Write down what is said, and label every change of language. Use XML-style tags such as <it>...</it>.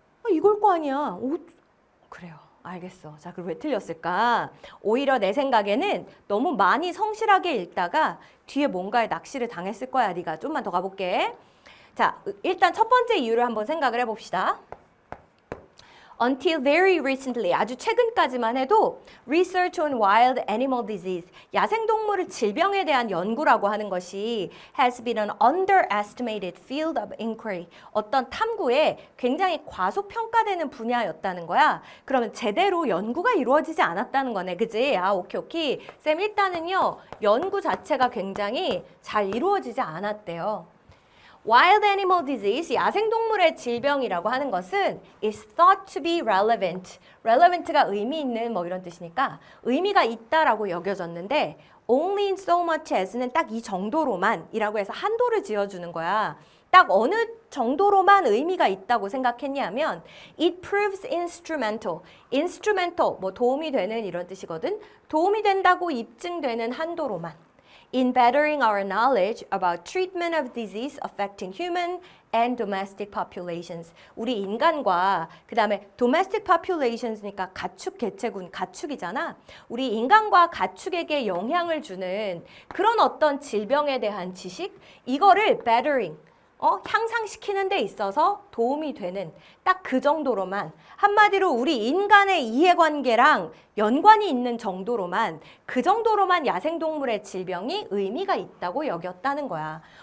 <ko>이걸 거 아니야. 그래요. 알겠어. 자, 그럼 왜 틀렸을까? 오히려 내 생각에는 너무 많이 성실하게 읽다가 뒤에 뭔가에 낚시를 당했을 거야. 네가 좀만 더 가볼게. 자, 일단 첫 번째 이유를 한번 생각을 해봅시다.</ko> <en>Until very recently,</en> <ko>아주 최근까지만 해도</ko> <en>Research on Wild Animal Disease,</en> <ko>야생동물 질병에 대한 연구라고 하는 것이</ko> <en>has been an underestimated field of inquiry.</en> <ko>어떤 탐구에 굉장히 과소평가되는 분야였다는 거야. 그러면 제대로 연구가 이루어지지 않았다는 거네. 그지? 아, 오케이. 쌤, 일단은요, 연구 자체가 굉장히 잘 이루어지지 않았대요.</ko> <en>Wild animal disease,</en> <ko>야생동물의 질병이라고 하는 것은</ko> <en>is thought to be relevant.</en> <ko>relevant가 의미 있는 뭐 이런 뜻이니까 의미가 있다라고 여겨졌는데</ko> <en>only in so much as</en> <ko>는 딱 이 정도로만 이라고 해서 한도를 지어주는 거야. 딱 어느 정도로만 의미가 있다고 생각했냐면</ko> <en>it proves instrumental.</en> <ko>instrumental, 뭐 도움이 되는 이런 뜻이거든. 도움이 된다고 입증되는 한도로만.</ko> <en>In bettering our knowledge about treatment of disease affecting human and domestic populations.</en> <ko>우리 인간과 그 다음에 domestic populations니까 가축 개체군, 가축이잖아. 우리 인간과 가축에게 영향을 주는 그런 어떤 질병에 대한 지식, 이거를 bettering, 향상시키는 데 있어서 도움이 되는 딱 그 정도로만, 한마디로 우리 인간의 이해관계랑 연관이 있는 정도로만, 그 정도로만 야생동물의 질병이 의미가 있다고 여겼다는 거야.</ko>